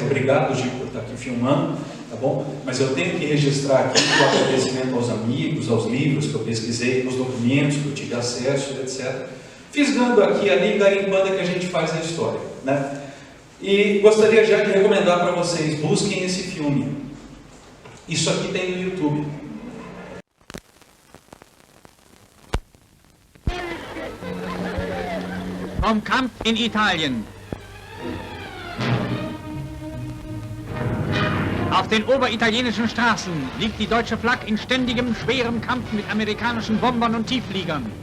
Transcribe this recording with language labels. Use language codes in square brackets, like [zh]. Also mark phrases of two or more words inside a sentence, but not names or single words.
[pt] Obrigado, Gil, por estar aqui filmando, tá bom? Mas eu tenho que registrar aqui o agradecimento aos amigos, aos livros que eu pesquisei, os documentos que eu tive acesso, etc. Fisgando aqui, ali, garimpando que a gente faz a história, né? E gostaria já de recomendar para vocês, busquem esse filme. Isso aqui tem no YouTube. [de] Vom Kampf in Italien. Auf den oberitalienischen Straßen liegt die deutsche Flagge in ständigem, schwerem Kampf mit amerikanischen Bombern und Tieffliegern.